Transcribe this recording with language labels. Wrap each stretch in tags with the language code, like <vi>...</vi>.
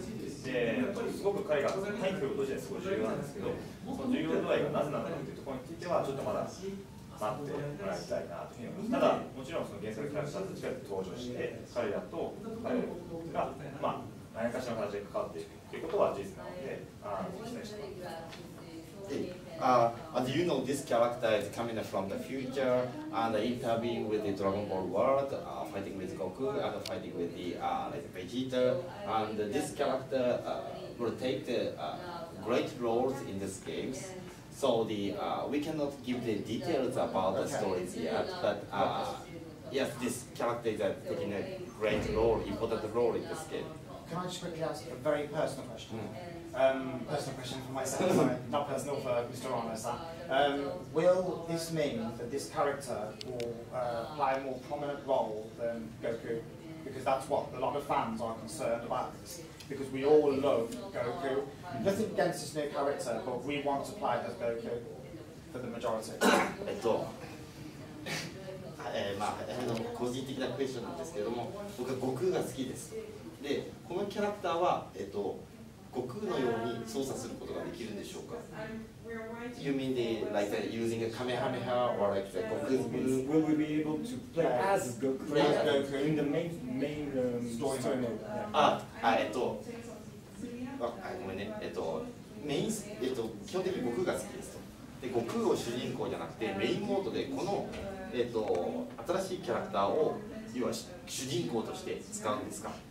<ja>ですごく彼が入ってくること自体すごい重要なんですけど、その重要度合いがなぜなのかというところについてはちょっとまだ待ってもらいたいなというふうに思います。ただ、もちろんその原作キャラクターたちが登場して、彼らと彼が何かしらの形で関わっていくということは事実なので、期待しています。</ja> <en>As you know, this character is coming from the future and interviewing with the Dragon Ball world, fighting with Goku and fighting with the Vegeta, and this character will take the great roles in these games. So we cannot give the details about the stories yet, but yes, this character is taking a great role, important role in this game. Can I just quickly ask a very personal question? Personal question for myself, sorry, not personal for Mr. Ramos. Will this mean that this character will play a more prominent role than Goku? Because that's what a lot of fans are concerned about. Because we all love Goku. Nothing against this new character, but we want to play as Goku for the majority.</en> <ja>個人的なクエスチョンなんですけれども、僕は悟空が好きです。で、このキャラクターは、悟空のように操作することができるんでしょうか？</ja> <en>You mean like using a Kamehameha or like the Goku's move? Will we be able to play as Goku in the main story mode?</en> <ja>ごめんね。基本的に悟空が好きですと。で、悟空を主人公じゃなくてメインモードでこの新しいキャラクターを要は主人公として使うんですか？</ja>